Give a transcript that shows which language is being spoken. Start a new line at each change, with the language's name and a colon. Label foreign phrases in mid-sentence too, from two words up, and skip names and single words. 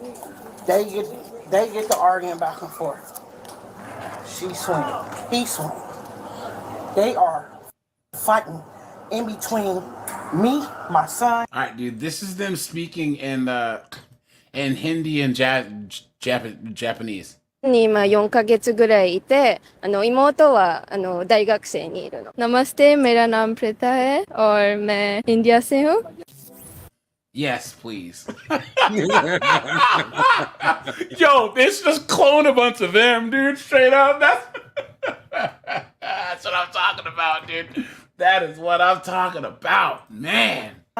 English: They get to arguing back and forth. She swinging, he swinging. They are fighting in between me, my son. All right, dude. This is them speaking in Hindi and Japanese.
Japanese: に今4ヶ月ぐらいいて、妹は大学生にいるの。
Hindi: Namaste, मेरा नाम प्रीता है और मैं इंडिया से हूँ.
English: Yes, please. Yo, this just clone a bunch of them, dude. Straight up. That's what I'm talking about, dude. That is what I'm talking about, man.